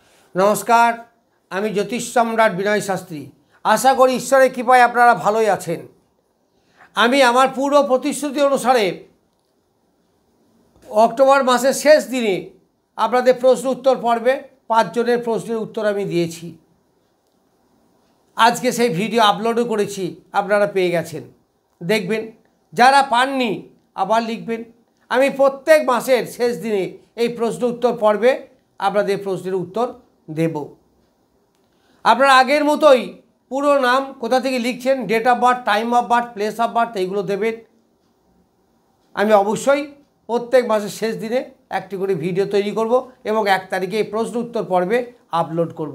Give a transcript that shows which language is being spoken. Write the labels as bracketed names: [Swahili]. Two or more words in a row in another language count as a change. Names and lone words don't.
[Bangla] নমস্কার আমি জ্যোতিষ সম্রাট বিনয় শাস্ত্রী আশা করি ঈশ্বরের কৃপায় আপনারা ভালোই আছেন। আমি আমার পূর্ব প্রতিশ্রুতি অনুসারে অক্টোবর মাসের শেষ দিনে আপনাদের প্রশ্ন উত্তর পর্বে 5 জনের প্রশ্নের উত্তর আমি দিয়েছি। আজকে সেই ভিডিও আপলোডও করেছি, আপনারা পেয়ে গেছেন। দেখবেন যারা পাননি আবার লিখবেন। আমি প্রত্যেক মাসের শেষ দিনে এই প্রশ্ন উত্তর পর্বে আপনাদের প্রশ্নের উত্তর দেব। আপনারা আগের মতোই পুরো নাম কোথা থেকে লিখছেন, [English] date of birth, time of birth, place of birth [Bangla] এইগুলো দেবেন। আমি অবশ্যই প্রত্যেক মাসের শেষ দিনে একটি করে ভিডিও তৈরি করব এবং 1 তারিখে এই প্রশ্ন উত্তর পর্বে আপলোড করব।